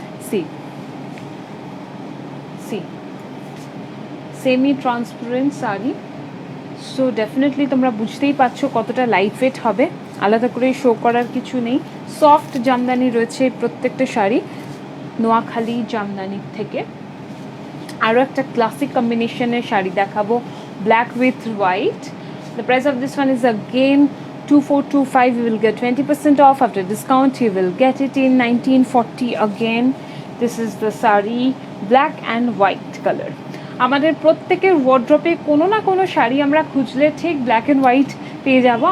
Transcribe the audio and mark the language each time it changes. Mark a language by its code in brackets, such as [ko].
[bn] C semi transparent sari, so definitely তোমরা বুঝতেই পারছো কতটা লাইট ওয়েট হবে, আলাদা করে শো করার কিছু নেই। সফট জামদানি রয়েছে প্রত্যেকটা শাড়ি, নোয়াখালী জামদানি থেকে। আরও একটা ক্লাসিক কম্বিনেশনের শাড়ি দেখাবো, [en] Black with white. The price of this one is again 2425. You will get 20% off. After discount you will get it in 1940 again. This is the saree, black and white color. [bn] আমাদের প্রত্যেকের ওয়ার্ড্রপে কোনো না কোনো শাড়ি আমরা খুঁজলে ঠিক ব্ল্যাক অ্যান্ড হোয়াইট পেয়ে যাব।